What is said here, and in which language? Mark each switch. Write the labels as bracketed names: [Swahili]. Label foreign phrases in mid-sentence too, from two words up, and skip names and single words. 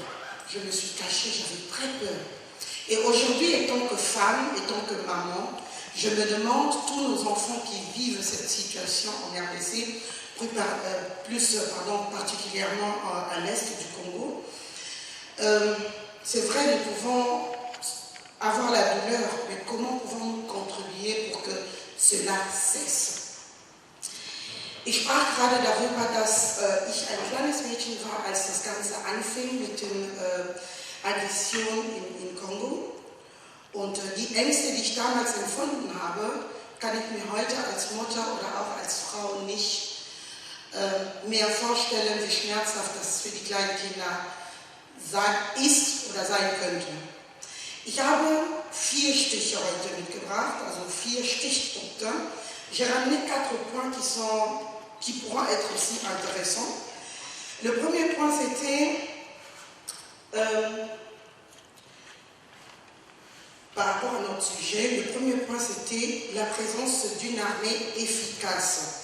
[French] Je me suis cachée, j'avais très peur. Et aujourd'hui, étant que femme, étant que maman, je me demande, tous nos enfants qui vivent cette situation en RDC, particulièrement à l'est du Congo, c'est vrai, nous pouvons avoir la douleur, mais comment pouvons-nous contribuer pour que cela cesse? [German] Ich sprach gerade darüber, dass ich ein kleines Mädchen war, als das Ganze anfing mit den Aggressionen in Kongo. Und die Ängste, die ich damals empfunden habe, kann ich mir heute als Mutter oder auch als Frau nicht mehr vorstellen, wie schmerzhaft das für die kleinen Kinder ist oder sein könnte. Ich habe 4 Stiche heute mitgebracht, also 4 Stichpunkte. [French] J'ai ramené 4 points qui pourront être aussi intéressants. Le premier point, c'était par rapport à notre sujet, le premier point, c'était la présence d'une armée efficace.